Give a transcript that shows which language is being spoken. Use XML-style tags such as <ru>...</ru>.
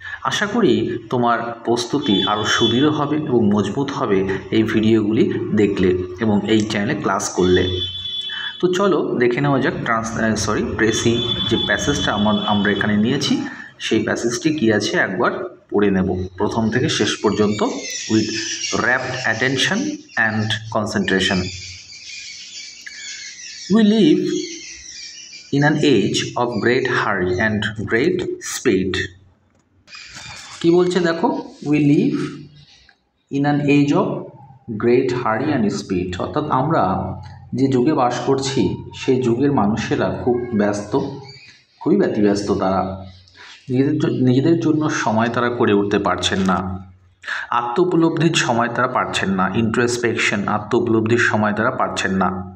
<bn>আশা করি তোমার প্রস্তুতি আরও সুদৃঢ় হবে এবং মজবুত হবে এই ভিডিওগুলি দেখলে এবং এই চ্যানেলে ক্লাস করলে। তো চলো দেখে নেওয়া যাক প্রেসি যে প্যাসেজটা আমরা এখানে নিয়েছি, সেই প্যাসেজটি কী আছে একবার পড়ে নেব প্রথম থেকে শেষ পর্যন্ত</bn> <en>With rapt attention and concentration. We live in an age of great hurry and great speed.</en> <bn>কি বলছে দেখো,</bn> <en>we live in an age of great hurry and speed,</en> <bn>অর্থাৎ আমরা যে যুগে বাস করছি সেই যুগের মানুষেরা খুব ব্যস্ত, খুবই ব্যতিব্যস্ত। তারা নিজেদের জন্য সময় তারা করে উঠতে পারছেন না, আত্ম উপলব্ধির সময় তারা পাচ্ছেন না, ইন্ট্রোস্পেকশন আত্ম উপলব্ধির সময় তারা পাচ্ছেন না।</bn>